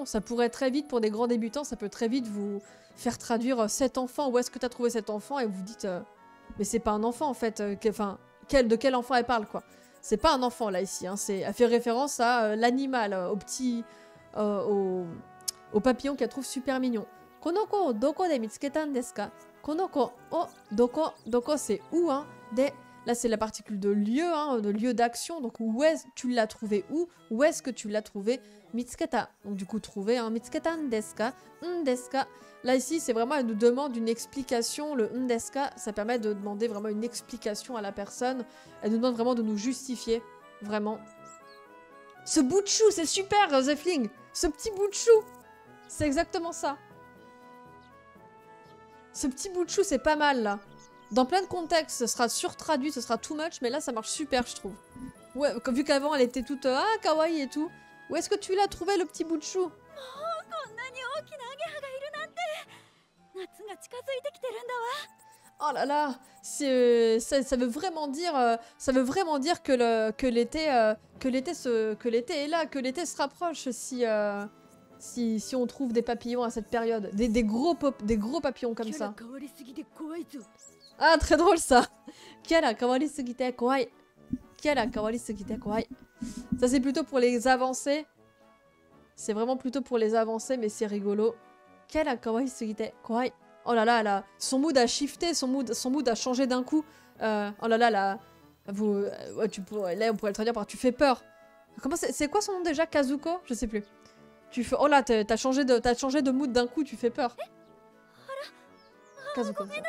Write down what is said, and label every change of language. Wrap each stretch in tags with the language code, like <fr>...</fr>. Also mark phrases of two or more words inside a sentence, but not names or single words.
<fr>Ça pourrait très vite, pour des grands débutants, ça peut très vite vous faire traduire cet enfant. Où est-ce que tu as trouvé cet enfant? Et vous dites, mais c'est pas un enfant en fait. De quel enfant elle parle, quoi? C'est pas un enfant là ici. Hein. Elle fait référence à l'animal, au papillon qu'elle trouve super mignon.</fr> <ja>この子、どこで見つけたんですか?</ja> <fr>Konoko, oh, doko c'est où, hein? Là, c'est la particule de lieu, hein, de lieu d'action. Donc, où est-ce que tu l'as trouvé? Où est-ce que tu l'as trouvé? Mitsuketa. Donc, du coup, trouver. Hein.</fr> <ja>見つけたんですか？ですか?</ja> <fr>Là, ici, c'est vraiment, elle nous demande une explication. Le</fr> <ja>ですか,</ja> <fr>ça permet de demander vraiment une explication à la personne. Elle nous demande vraiment de nous justifier. Vraiment. Ce bout de chou, c'est super, Zefling. Ce petit bout de chou. C'est exactement ça. Ce petit bout de chou, c'est pas mal, là. Dans plein de contextes, ce sera surtraduit, ce sera</fr> <en>too much,</en> <fr>mais là, ça marche super, je trouve. Ouais, vu qu'avant, elle était toute kawaii et tout. Où est-ce que tu l'as trouvé, le petit bout de chou? Oh là là, ça veut vraiment dire, que l'été est là, que l'été se rapproche si on trouve des papillons à cette période, des gros papillons comme ça. Ah, très drôle ça.</fr> <ja>キャラ変わりすぎて怖い。キャラ変わりすぎて怖い.</ja> <fr>Ça c'est plutôt pour les avancées. C'est vraiment plutôt pour les avancées, mais c'est rigolo.</fr> <ja>キャラ変わりすぎて怖い.</ja> <fr>Oh là là, son mood a shifté, son mood a changé d'un coup. Oh là là, là, on pourrait le traduire par tu fais peur. Comment c'est quoi son nom déjà? Kazuko? Je sais plus. Oh là, t'as changé de mood d'un coup, tu fais peur. Kazuko.</fr>